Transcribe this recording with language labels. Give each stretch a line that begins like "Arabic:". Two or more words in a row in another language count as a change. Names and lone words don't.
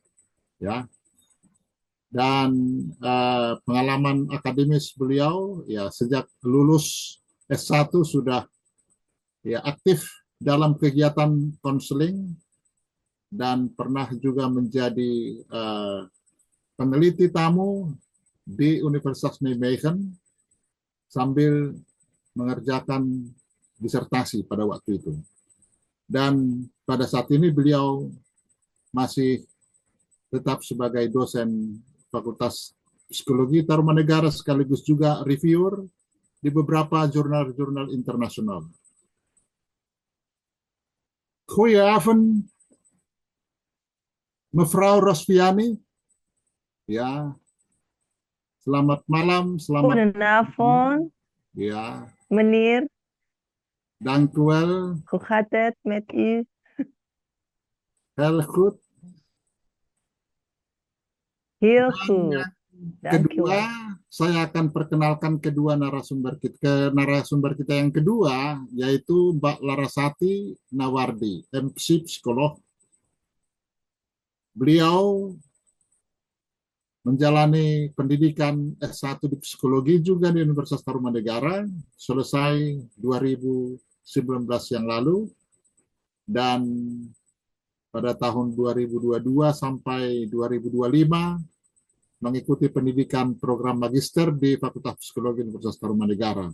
Indonesian: Ya, dan pengalaman akademis beliau ya sejak lulus S1 sudah ya aktif dalam kegiatan konseling dan pernah juga menjadi peneliti tamu di Universitas Nijmegen sambil mengerjakan disertasi pada waktu itu. Dan pada saat ini beliau masih tetap sebagai dosen Fakultas Psikologi Tarumanegara sekaligus juga reviewer di beberapa jurnal-jurnal internasional.
Dutch: Goedenavond, mevrouw Rosviani.
Indonesian: Ya, selamat malam, selamat
Dutch: Goedenavond,
Indonesian: ya.
Dutch: meneer. Dank u wel. Hoe gaat het met u? Heel goed. Heel
Indonesian: Dan
Dutch: goed,
Indonesian: yang kedua,
Dutch: dankjewel.
Indonesian: saya akan perkenalkan narasumber kita yang kedua, yaitu Mbak Larasati Nawardi, MC psikolog. Beliau menjalani pendidikan S1 di psikologi juga di Universitas Tarumanegara, selesai 2019 yang lalu, dan pada tahun 2022 sampai 2025 mengikuti pendidikan program magister di Fakultas Psikologi Universitas Tarumanegara.